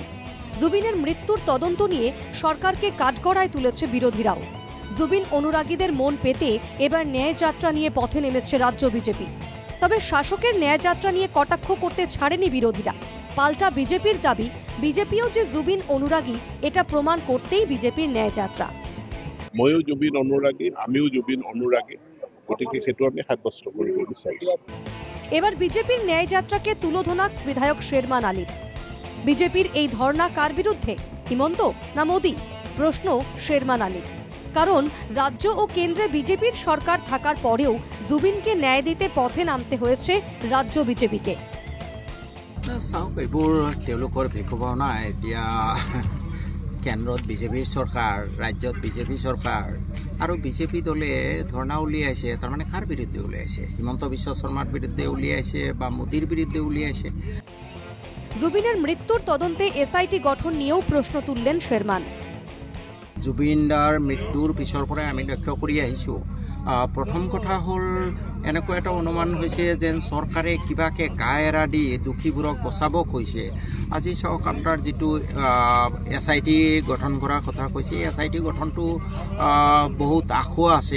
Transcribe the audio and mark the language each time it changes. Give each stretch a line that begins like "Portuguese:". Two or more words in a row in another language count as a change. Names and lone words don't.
Bangla: জুবিনের মৃত্যুর তদন্ত নিয়ে সরকারকে কাঠগড়ায় তুলেছে বিরোধীরাও। জুবিন অনুরাগীদের মন পেতে এবার ন্যায় যাত্রা নিয়ে পথে নেমেছে রাজ্য বিজেপি। তবে শাসকের ন্যায় যাত্রা নিয়ে কটাক্ষ করতে ছাড়েনি বিরোধীরা। পাল্টা বিজেপির দাবি, বিজেপিও যে জুবিন অনুরাগী এটা প্রমাণ করতেই বিজেপির ন্যায় যাত্রা।
Assamese: ময়ো জুবিন অনুৰাগী, আমিও জুবিন অনুৰাগী, গতিকে সেইটো আমি সাব্যস্ত কৰিব বিচাৰিছো।
Bangla: এবার বিজেপির ন্যায় যাত্রাকে তুলোধনা বিধায়ক শেরমান আলীর। বিজেপির এই ধর্ণা কার বিরুদ্ধে, হিমন্ত না মোদি? প্রশ্ন শেরমান আলীর। কারণ রাজ্য ও কেন্দ্রে বিজেপির সরকার থাকার পরেও জুবিনকে ন্যায় দিতে পথে নামতে হয়েছে রাজ্য বিজেপিকে।
Assamese: চাওক, এইবোৰ তেওঁলোকৰ ভেকুভাওনা। এতিয়া কেন্দ্ৰত বিজেপিৰ চৰকাৰ, ৰাজ্যত বিজেপি চৰকাৰ আৰু বিজেপি দলে ধৰ্ণা উলিয়াইছে। তাৰমানে কাৰ বিৰুদ্ধে উলিয়াইছে? হিমন্ত বিশ্ব শৰ্মাৰ বিৰুদ্ধে উলিয়াইছে বা মোদীৰ বিৰুদ্ধে উলিয়াইছে?
Bangla: জুবিনের মৃত্যুর তদন্তে এসআইটি গঠন নিয়েও প্রশ্ন তুললেন শেরমান।
Assamese: জুবিনদাৰ মৃত্যুৰ পিছৰ পৰাই আমি লক্ষ্য কৰি আহিছোঁ। প্ৰথম কথা হ'ল, এনেকুৱা এটা অনুমান হৈছে যেন চৰকাৰে কিবাকে গা এৰা দি দুখীবোৰক বচাব কৈছে। আজি চাওক, আপোনাৰ যিটো SIT গঠন কৰাৰ কথা কৈছে, এই SIT গঠনটো বহুত আখুৱা আছে।